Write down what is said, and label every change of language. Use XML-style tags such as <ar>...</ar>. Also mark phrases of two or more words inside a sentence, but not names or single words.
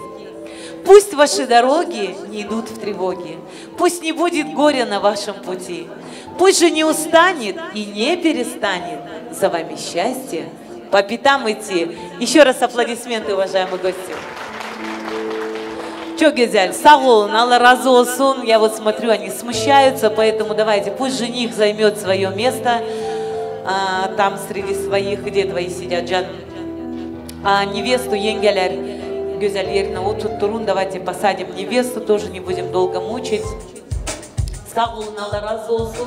<ru>Пусть ваши дороги не идут в тревоге, пусть не будет горя на вашем пути, пусть же не устанет и не перестанет за вами счастье по пятам идти. Еще раз аплодисменты, уважаемые гости. Чё, Гезяль,</ru> <az>sağ olun, Allah razı olsun.</az> <ru>Я вот смотрю, они смущаются, поэтому давайте, пусть жених займет свое место там среди своих, где твои сидят, Джан. А невесту,</ru> <tr>yengeler, güzel yerine oturtturun.</tr> <ru>Давайте посадим невесту, тоже не будем долго мучить.</ru> <az>Sağ olun, Allah razı olsun.</az>